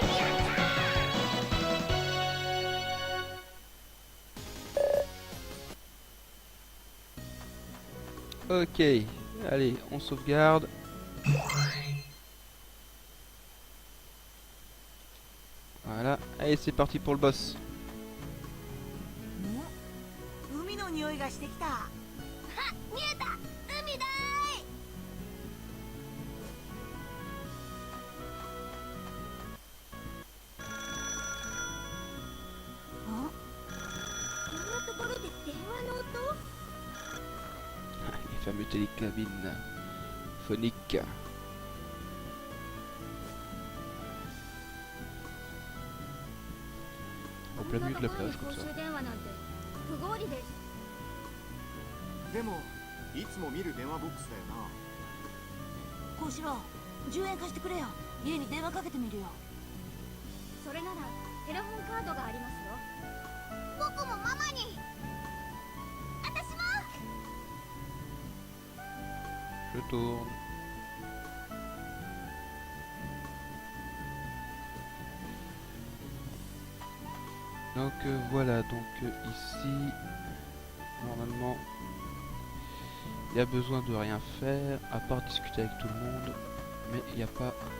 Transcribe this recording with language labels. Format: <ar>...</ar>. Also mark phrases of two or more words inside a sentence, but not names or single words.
<fr>Ok, allez, on sauvegarde. Voilà, allez, c'est parti pour le boss.</fr> <ja>海の匂いがしてきた。あ、見えた。海だーい。あ、こんなところで電話の音？</ja> <fr>Les fameux télécabines phoniques. Au plein milieu de la plage comme ça.</fr> <ja>不合理です。でもいつも見る電話ボックスだよな。こうしろ。10円貸してくれよ。家に電話かけてみるよ。それならテレホンカードがありますよ。僕もママに。私も。</ja> <fr>Je tourne. Donc voilà, donc ici, normalement, il y a besoin de rien faire, à part discuter avec tout le monde, mais il n'y a pas...</fr>